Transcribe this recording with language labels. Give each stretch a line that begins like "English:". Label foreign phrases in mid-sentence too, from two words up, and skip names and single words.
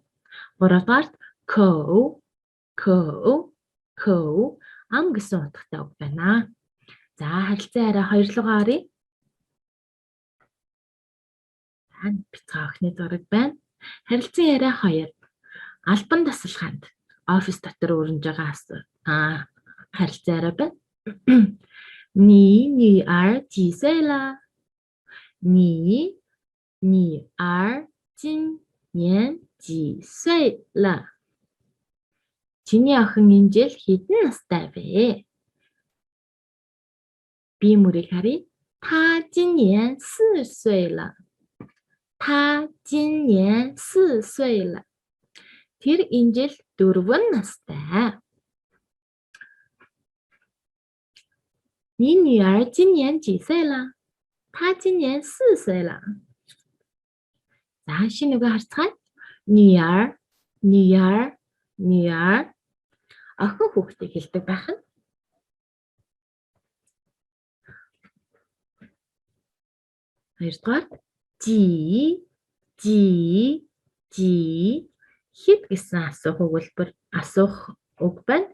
Mongolian: Гуравдугаар көө ам гэсэн утгатай үг байна. За харилцан яриа хоёрлогоо оръё. Бяцхан охины зураг байна. Харилцан яриа 2. Албан тасалгаанд офис дотор өрнөж байгаа харилцан яриа байна.
Chinese: 你女儿几岁了 你女儿今年几岁了
Mongolian: Чиний охин энэ жил хэдэн настай вэ? Би мөрийг харъя.
Chinese: 他今年4岁了 他今年4岁了
Mongolian: Тэр энэ жил 4 настай.
Chinese: 你女儿今年几岁了 她今年4岁了
Mongolian: За шинэ үгээ харцгаая. 女儿 охин хүүхдийг хэлдэг байх нь. Хоёрдугаар жи хэд гэсэн асуух үг байна.